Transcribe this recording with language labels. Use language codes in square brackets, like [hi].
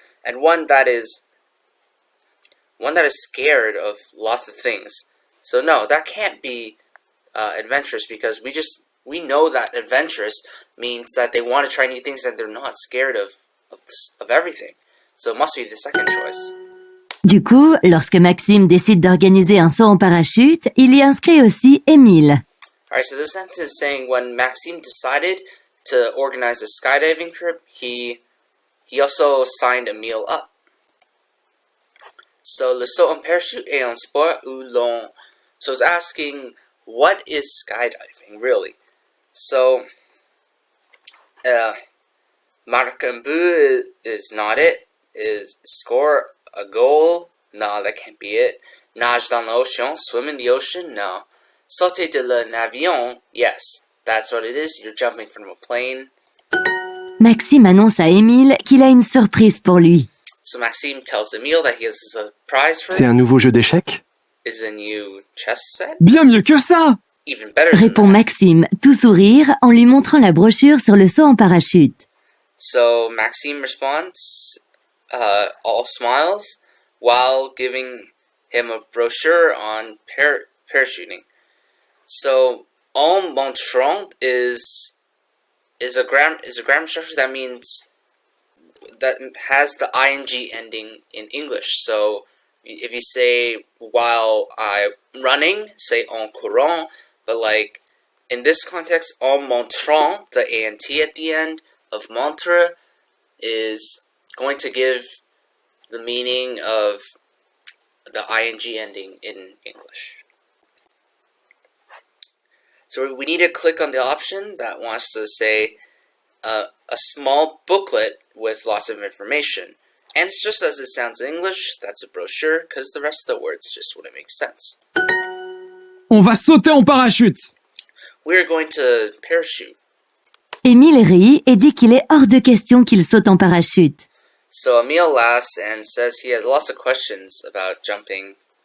[en] And one that is scared of lots of things. So no, that can't be adventurous, because we know that adventurous means that they want to try new things and they're not scared of everything. So it must be the second choice. [fr] Du coup, lorsque Maxime décide d'organiser un saut en parachute, il y inscrit aussi Émile. [en] Alright, so this sentence is saying when Maxime decided to organize a skydiving trip, he also signed Emile up. [fr] So le saut en parachute est un sport où l'on... [en] So it's asking, what is skydiving, really? So, [fr] marque un but [en] is not it. Is score a goal? No, that can't be it. [fr] Nage dans l'océan, [en] swim in the ocean? No. [fr] Sauter de l'avion? [en] Yes, that's what it is. You're jumping from a plane. [fr] Maxime annonce à Émile qu'il a une surprise pour lui. [en] So Maxime tells Emile that he has a surprise for him. [fr] C'est un nouveau jeu d'échecs? [en] Is a new chess set? [fr] Bien mieux que ça! [en] Even better than [fr] Répond [en] that. [fr] Maxime, tout sourire, en lui montrant la brochure sur le saut en parachute. [en] So Maxime responds, all smiles, while giving him a brochure on parachuting. So en montrant is a grammar structure that means that has the ing ending in English. So if you say while I'm running, say en courant, but like in this context, en montrant, the ant at the end of montre is going to give the meaning of the ing ending in English. So we need to click on the option that wants to say a small booklet with lots of information. And it's just as it sounds in English, that's a brochure, because the rest of the words just wouldn't make sense. [fr] On va sauter en parachute! [en] We're going to parachute. [fr] Émile rit et dit qu'il est hors de question qu'il saute en parachute. [en] So Emile laughs and says he has lots of questions about parachuting.